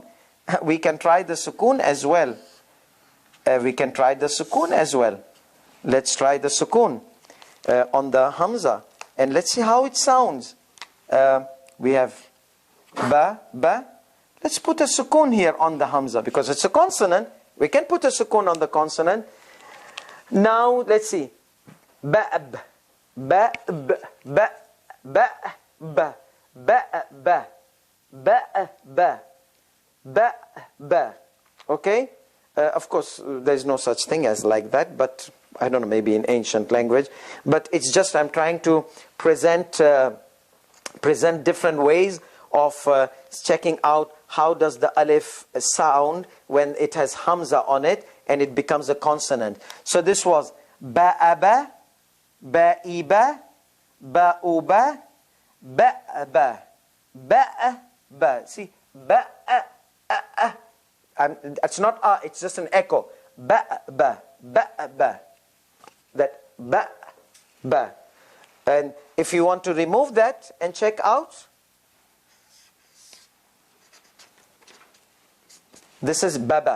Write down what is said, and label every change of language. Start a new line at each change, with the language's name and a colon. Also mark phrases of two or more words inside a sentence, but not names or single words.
English: We can try the sukoon as well. Let's try the sukoon on the Hamza. And let's see how it sounds. We have ba, ba. Let's put a sukoon here on the Hamza because it's a consonant. We can put a sukoon on the consonant. Now let's see. Ba'b, ba'b, ba, ba, ba, ba, ba, ba, ba, ba, ba. Okay? Of course, there's no such thing as like that, but I don't know, maybe in ancient language. But it's just I'm trying to present different ways of checking out how does the alif sound when it has Hamza on it and it becomes a consonant. So this was ba'aba, ba'iba, ba'uba, ba'aba, ba'aba. See, ba'a, it's not a, it's just an echo. Ba'aba, ba'aba. That ba. And if you want to remove that and check out, this is baba.